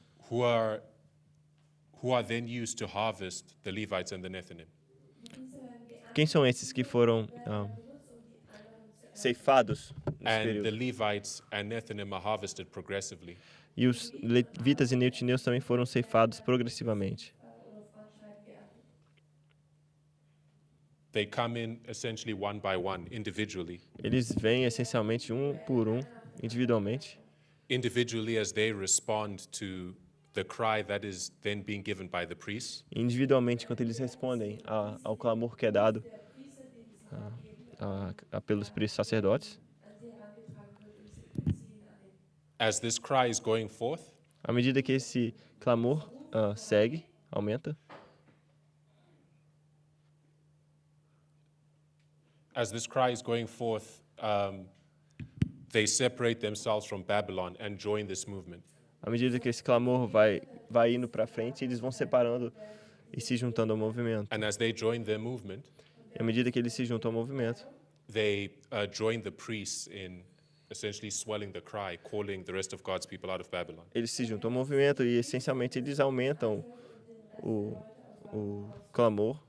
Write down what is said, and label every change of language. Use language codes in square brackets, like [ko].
[en] who are then used to harvest the Levites and the Nethinim. [pt] quem são esses que foram ceifados nesse [en] And the [pt] período? [en] Levites and Nethinim are harvested progressively. [pt] E os levitas e netineus também foram ceifados progressivamente. [en] They come in essentially one by one, individually. [pt] Eles vêm essencialmente um por um, individualmente, [en] individually as they respond to the cry that is then being given by the priests, [pt] individualmente, enquanto eles respondem ao clamor que é dado pelos sacerdotes. [en] as this cry is going forth, [pt] À medida que esse clamor segue, aumenta, [en] as this cry is going forth, they separate themselves from Babylon and join this movement. [pt] à medida que esse clamor vai indo para frente, eles vão separando e se juntando ao movimento. [en] And as they join their movement, [pt] E à medida que eles se juntam ao movimento, [en] they join the priests in essentially swelling the cry, calling the rest of God's people out of Babylon. [pt] eles se juntam ao movimento e essencialmente eles aumentam o clamor.